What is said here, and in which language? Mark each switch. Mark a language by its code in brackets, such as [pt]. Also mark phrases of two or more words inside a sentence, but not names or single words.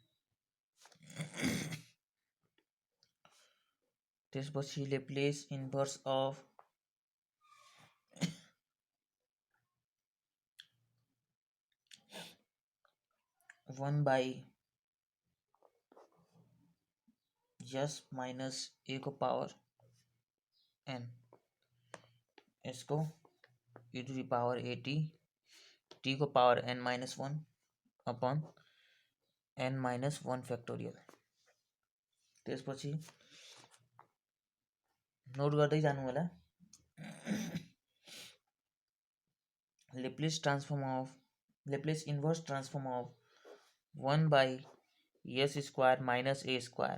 [en] त्यसपछि Laplace inverse of 1/s minus a को पावर n, यसको e to the power 80 t को पावर n minus 1 upon n minus 1 factorial. [ne] त्यसपछि नोट गर्दै जानु होला। [en] Laplace inverse transform of 1/s square minus a square.